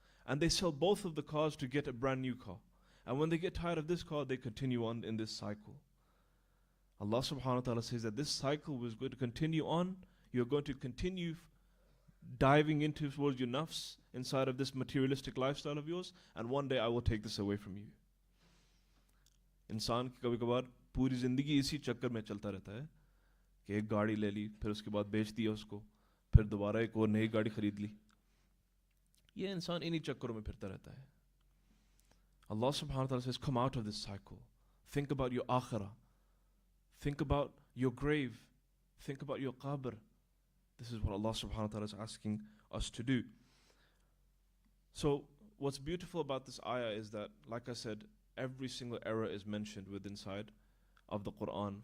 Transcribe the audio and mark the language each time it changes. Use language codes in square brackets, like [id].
[en] And they sell both of the cars to get a brand new car. And when they get tired of this car, they continue on in this cycle. Allah subhanahu wa ta'ala says that this cycle was going to continue on. You're going to continue diving into towards your nafs inside of this materialistic lifestyle of yours, and one day I will take this away from you. [hi] इंसान की कभी कभार पूरी ज़िंदगी इसी चक्कर में चलता रहता है कि एक गाड़ी ले ली, फिर उसके बाद बेच दिया उसको, फिर दोबारा एक और नई गाड़ी खरीद ली. ये इंसान इन्हीं चक्करों में फिरता रहता है. [en] Allah subhanahu wa ta'ala says, come out of this cycle. Think about your akhirah. Think about your grave. Think about your qabr. This is what Allah subhanahu wa ta'ala is asking us to do. So what's beautiful about this ayah is that, like I said, every single era is mentioned within inside of the Quran.